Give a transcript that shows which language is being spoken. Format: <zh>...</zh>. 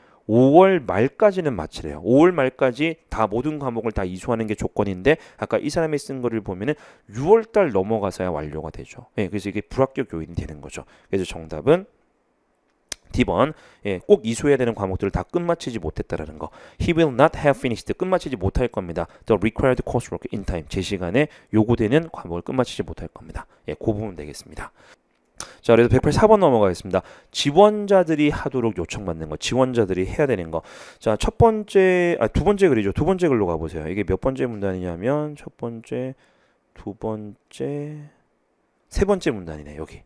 <ko>5월 말까지는 맞추래요. 5월 말까지 다 모든 과목을 다 이수하는 게 조건인데 아까 이 사람이 쓴 거를 보면은 6월 달 넘어가서야 완료가 되죠. 예, 그래서 이게 불합격 요인이 되는 거죠. 그래서 정답은 D번. 예, 꼭 이수해야 되는 과목들을 다 끝마치지 못했다라는 거.</ko> <en>He will not have finished.</en> <ko>끝마치지 못할 겁니다.</ko> <en>The required coursework in time.</en> <ko>제 시간에 요구되는 과목을 끝마치지 못할 겁니다. 예, 그 부분 되겠습니다. 자, 그래서 184번 넘어가겠습니다. 지원자들이 하도록 요청받는 거. 지원자들이 해야 되는 거. 자, 두 번째 글이죠. 두 번째 글로 가보세요. 이게 몇 번째 문단이냐면 첫 번째, 두 번째, 세 번째 문단이네.</ko>